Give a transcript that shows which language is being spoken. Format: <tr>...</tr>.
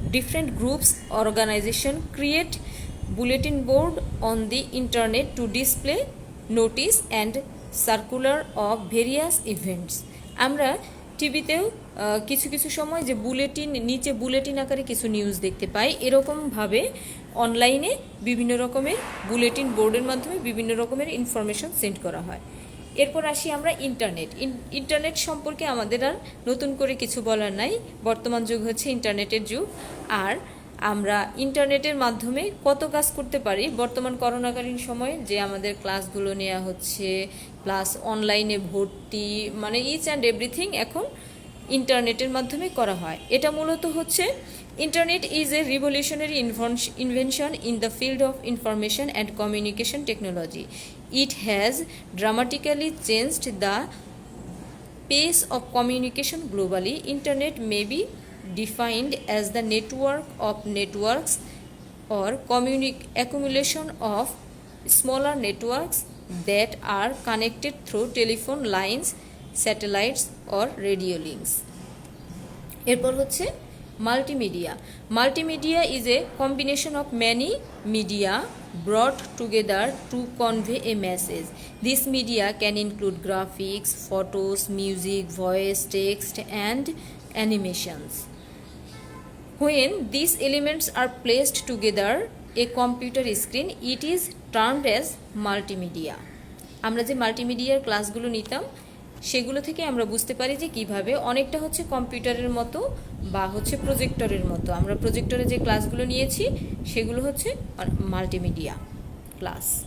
<en>Different groups organization create bulletin board on the internet to display notice and circular of various events.</en> <bn>আমরা টিভিতেও কিছু কিছু সময় যে নিচে বুলেটিন আকারে কিছু নিউজ দেখতে পাই, এরকমভাবে অনলাইনে বিভিন্ন রকমের বুলেটিন বোর্ডের মাধ্যমে বিভিন্ন রকমের ইনফরমেশন সেন্ড করা হয়। এরপর আসি আমরা ইন্টারনেট সম্পর্কে আমাদের আর নতুন করে কিছু বলার নাই। বর্তমান যুগ হচ্ছে ইন্টারনেটের যুগ। আর আমরা ইন্টারনেটের মাধ্যমে কত কাজ করতে পারি, বর্তমান করোনাকালীন সময়ে যে আমাদের ক্লাসগুলো নেওয়া হচ্ছে, প্লাস অনলাইনে ভর্তি, মানে</bn> <en>each and everything</en> <bn>এখন ইন্টারনেটের মাধ্যমে করা হয়। এটা মূলত হচ্ছে</bn> <en>Internet is a revolutionary invention in the field of information and communication technology. It has dramatically changed the pace of communication globally. Internet may be defined as the network of networks or accumulation of smaller networks that are connected through telephone lines, satellites or radio links.</en> <bn>এরপর হচ্ছে</bn> <en>Multimedia is a combination of many media brought together to convey a message. This media can include graphics, photos, music, voice, text, and animations. When these elements are placed together a computer screen, it is termed as multimedia.</en> <bn>আমরা যে মাল্টিমিডিয়ার ক্লাসগুলো নিতাম সেগুলো থেকে আমরা বুঝতে পারি যে কিভাবে অনেকটা হচ্ছে কম্পিউটারের মতো বা হচ্ছে প্রজেক্টরের মতো। আমরা প্রজেক্টরে যে ক্লাসগুলো নিয়েছি সেগুলো হচ্ছে মাল্টিমিডিয়া ক্লাস।</bn>